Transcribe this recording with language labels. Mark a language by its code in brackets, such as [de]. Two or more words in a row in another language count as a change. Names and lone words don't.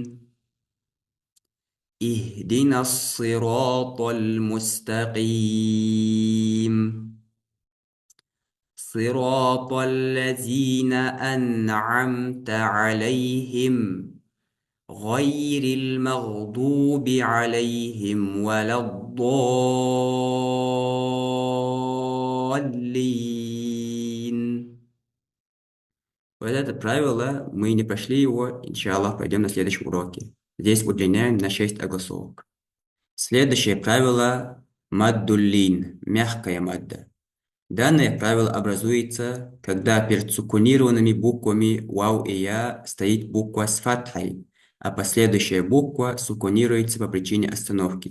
[ar] اهدنا الصراط المستقيم صراط الذين أنعمت عليهم غير المغضوب عليهم ولا الضالين. [ru] Вот это правило, мы не прошли его, иншаллах, пойдем на следующем уроке. Здесь удлиняем на 6 огласовок. Следующее правило — маддуллин, мягкая мадда. Данное правило образуется, когда перед сукунированными буквами вау и я стоит буква с фатхой, а последующая буква сукунируется по причине остановки.